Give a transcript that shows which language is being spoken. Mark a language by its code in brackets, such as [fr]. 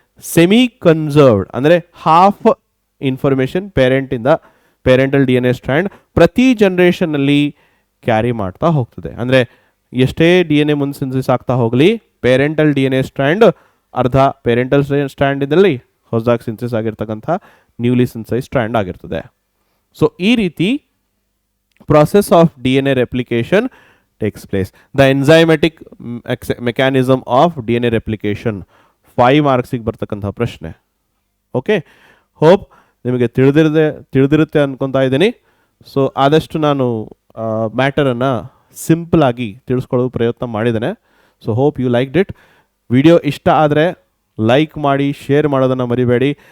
[kn] Semi conserved ಅಂದರೆ half information parental DNA strand. ಪ್ರತಿ ಜನ್ರೇಷನ್ನಲ್ಲಿ carry ಮಾಡ್ತಾ ಹೋಗ್ತದೆ. ಅಂದರೆ ಎಷ್ಟೇ ಡಿ ಎನ್ ಎ ಮುಂದೆ ಸಿಂಥಸಿಸ್ ಆಗ್ತಾ ಹೋಗಲಿ, parental D N A strand ಅರ್ಧ ಪೇರೆಂಟಲ್ ಸ್ಟ್ರ್ಯಾಂಡಿನಲ್ಲಿ ಹೊಸದಾಗಿ ಸಿಂಥಸಿಸ್ ಆಗಿರ್ತಕ್ಕಂಥ ನ್ಯೂಲಿ ಸಿಂಥಸೈಸ್ ಸ್ಟ್ರ್ಯಾಂಡ್ ಆಗಿರ್ತದೆ. [en] so [kn] ಈ ರೀತಿ [en] process of DNA replication takes place. The enzymatic mechanism of DNA replication 5 [kn] ಮಾರ್ಕ್ಸಿಗೆ ಬರ್ತಕ್ಕಂಥ ಪ್ರಶ್ನೆ. ಓಕೆ, ಹೋಪ್ ನಿಮಗೆ ತಿಳಿದಿರುತ್ತೆ ಅನ್ಕೊತಾ ಇದ್ದೀನಿ. ಸೊ ಆದಷ್ಟು ನಾನು ಮ್ಯಾಟರನ್ನು ಸಿಂಪಲ್ ಆಗಿ ತಿಳಿಸ್ಕೊಳ್ಳೋ ಪ್ರಯತ್ನ ಮಾಡಿದ್ದೇನೆ. So [en] Hope you liked it. [kn] Video ಇಷ್ಟ ಆದರೆ ಲೈಕ್ ಮಾಡಿ, ಶೇರ್ ಮಾಡೋದನ್ನು ಮರಿಬೇಡಿ.